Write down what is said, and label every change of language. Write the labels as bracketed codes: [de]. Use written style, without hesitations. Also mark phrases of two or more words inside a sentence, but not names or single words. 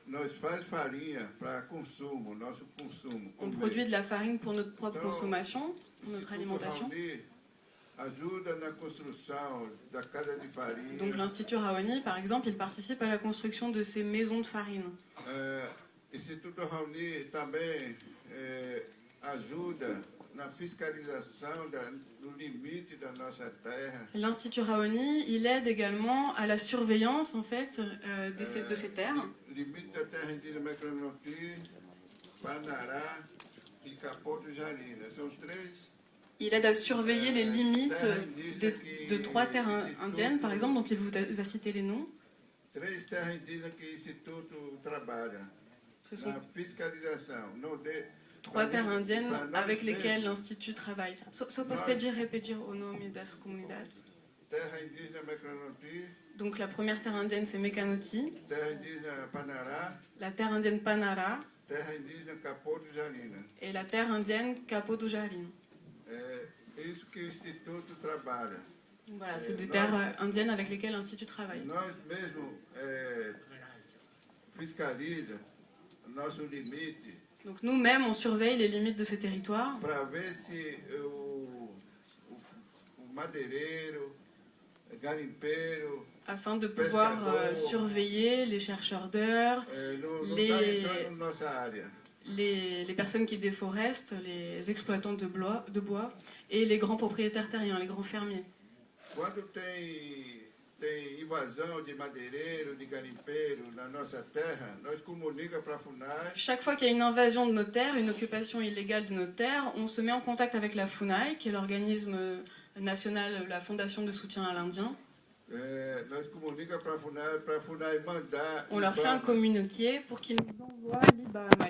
[fr] On produit de la farine pour notre propre consommation, pour notre alimentation. Donc l'Institut Raoni, par exemple, il participe à la construction de ces maisons de farine. [pt] L'Institut Raoni também ajuda na fiscalização do limite da nossa terra. [fr] L'Institut Raoni, il aide également à la surveillance en fait de ces terres. [pt] Limite da terra indígena Macronoti, Panará e Capô do Jarina. São três. [fr] Il aide à surveiller les limites de 3 terres indiennes, par exemple, dont il vous a cité les noms. [pt] Três terras indígenas que o Instituto trabalha. [fr] Ce sont [pt] na fiscalização. [fr] 3 terres indiennes avec lesquelles l'Institut travaille. [pt] Só posso pedir o nome das comunidades? Terra indígena Macronoti. [fr] Donc la première terre indienne, c'est Mekanoti. [pt] Terra indígena Panará. [fr] La terre indienne Panará. [pt] Terra indígena Capô do Jarina. [fr] Et la terre indienne Capô do Jarina. [pt] É isso que o Instituto trabalha. [fr] Voilà, c'est des terres indiennes avec lesquelles l'Institut travaille. [pt] Nós mesmo fiscaliza nosso limite. [fr] Donc nous-mêmes, on surveille les limites de ces territoires. [pt] Para ver se o madeireiro, garimpeiro, [fr] afin de pouvoir surveiller les chercheurs d'heures, les personnes qui déforestent, les exploitants de bois et les grands propriétaires terriens, les grands fermiers. [pt] Quando tem invasão de madeireiro, de garimpeiro na nossa terra, nós comunica para a FUNAI. [fr] Chaque fois qu'il y a une invasion de nos terres, une occupation illégale de nos terres, on se met en contact avec la FUNAI, qui est l'organisme national, la Fondation de soutien à l'Indien. On leur fait un communiqué pour qu'ils nous envoient l'IBAMA.